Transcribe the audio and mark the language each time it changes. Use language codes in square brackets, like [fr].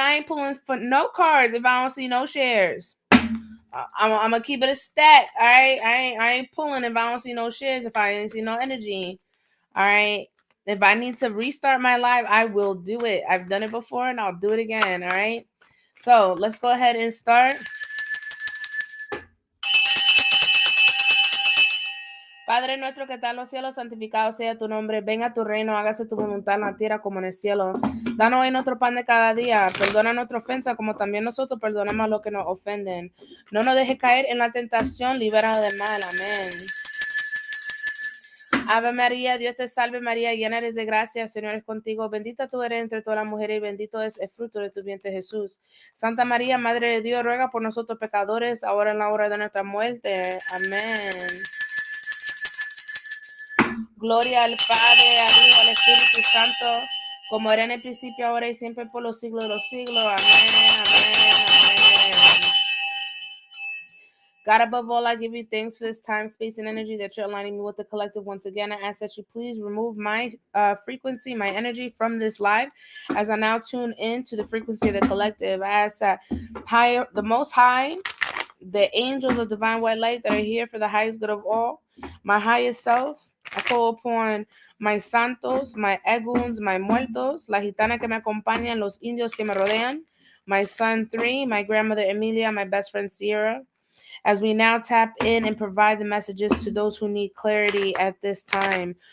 [en] I ain't pulling for no cards if I don't see no shares. I'm gonna keep it a stat. All right, I ain't pulling if I don't see no shares. If I ain't see no energy. All right. If I need to restart my live, I will do it. I've done it before and I'll do it again. All right. So let's go ahead and start. [es] Padre nuestro que está en los cielos, santificado sea tu nombre. Venga tu reino, hágase tu voluntad en la tierra como en el cielo. Danos hoy nuestro pan de cada día. Perdona nuestra ofensa como también nosotros perdonamos a los que nos ofenden. No nos dejes caer en la tentación, libéranos del mal. Amén. Ave María, Dios te salve María, llena eres de gracia, el Señor es contigo, bendita tú eres entre todas las mujeres y bendito es el fruto de tu vientre Jesús. Santa María, Madre de Dios, ruega por nosotros pecadores, ahora en la hora de nuestra muerte. Amén. Gloria al Padre, al Hijo, al Espíritu Santo, como era en el principio, ahora y siempre por los siglos de los siglos. Amén, amén, amén. [en] God, above all, I give you thanks for this time, space, and energy that you're aligning me with the collective once again. I ask that you please remove my frequency, my energy from this live as I now tune in to the frequency of the collective. I ask that higher, the Most High, the angels of divine white light that are here for the highest good of all, my highest self, I call upon my santos, my eguns, my muertos, [es] la gitana que me acompañan, los indios que me rodean, [en] my son 3, my grandmother Emilia, my best friend Sierra, as we now tap in and provide the messages to those who need clarity at this time.